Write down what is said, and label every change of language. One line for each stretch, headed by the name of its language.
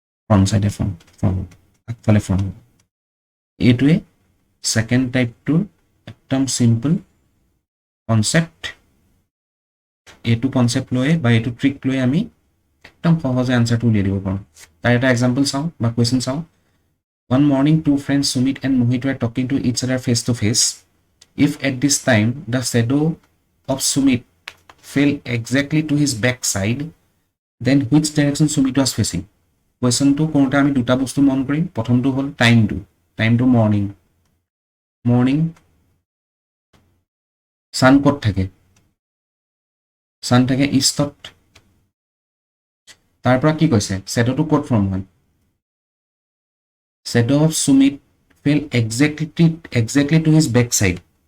Assamese: Front সাইডে form হ'ব আগফালে ফৰ্ম হ'ব এইটোৱে সেকেন্ড টাইপটোৰ একদম সিম্পল কনসেপ্ট এইটো কনসেপ্ট লৈ বা এইটো ট্ৰিক লৈ আমি একদম সহজে আনসাৰটো উলিয়াই দিব পাৰোঁ তাৰ এটা এক্সাম্পল চাওঁ বা কুৱেশ্যন চাওঁ
English: One morning, two friends Sumit and Mohit were talking to each other face to face. If at this time the shadow of Sumit fell exactly to his back side, then which direction Sumit was facing?
Assamese: Question to কোনটা আমি দুটা বস্তু মন কৰিম প্ৰথমটো হ'ল টাইমটো morning সান ক'ত থাকে সান থাকে ইষ্টত তাৰ পৰা কি কৈছে শ্যাডোটো ক'ত ফৰ্ম হয়
English: shadow of Sumit fell exactly to his back side.